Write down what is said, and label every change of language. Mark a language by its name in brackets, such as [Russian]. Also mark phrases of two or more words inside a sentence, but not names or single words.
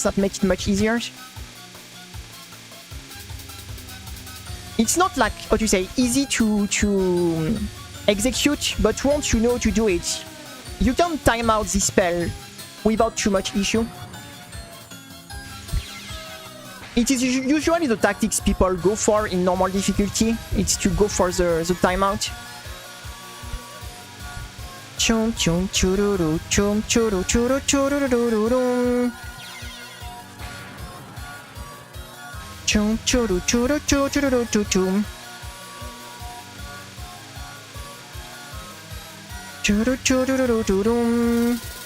[English] That makes it much easier. It's not like, what you say, easy to execute, but once you know to do it, you can time out this spell without too much issue. It is usually the tactics people go for in normal difficulty. It's to go for the timeout. Chum chum chururu chum churu churu chururu chum churu churu churu chum churu churu churu.